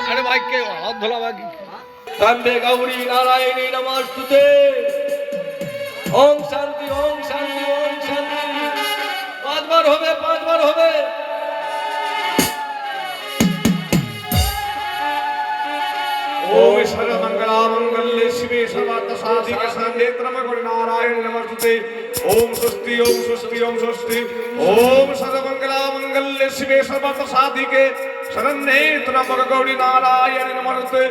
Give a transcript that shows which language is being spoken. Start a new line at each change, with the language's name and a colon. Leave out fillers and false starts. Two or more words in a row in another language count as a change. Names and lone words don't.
Sanskrit: মাইকে হাত ধোলা বাকি কাম্বে গৌরী নারায়ণী নমস্তুতে। ওম শান্তি ওম শান্তি ওম শান্তি।
Bangla: পাঁচবার হবে, পাঁচবার হবে।
Sanskrit: ओम सर्वमंगलामंगल्ये शिवे सर्वार्थसाधिके शरण्ये त्र्यंबके नारायणे नमोस्तुते। ओम स्वस्ति ओम स्वस्ति ओम स्वस्ति। ओम सर्वमंगलामंगल्ये शिवे सर्वार्थसाधिके शरण्ये त्र्यंबके गौरी नारायणे नमोस्तुते।